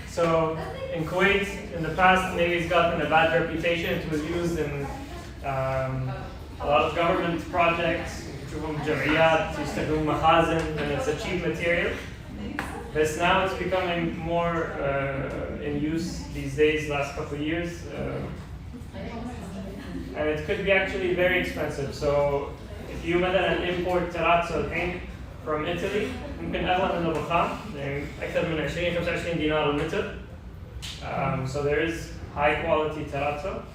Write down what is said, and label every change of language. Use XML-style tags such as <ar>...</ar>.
<en>So in Kuwait, in the past, maybe it's gotten a bad reputation. It was used in a lot of government projects,</en> <ar>تشوفهم بجمعيات يستخدمون مخازن</ar> <en>and it's a cheap material. But now it's becoming more in use these days, last couple of years. And it could be actually very expensive. So if you</en> <ar>مثلا</ar> <en>import terrazzo</en> <ar>الحين</ar> <en>from Italy,</en> <ar>ممكن أغلى من الرخام يعني أكثر من 20-25 دينار المتر.</ar> <en>So there is high quality terrazzo.</en>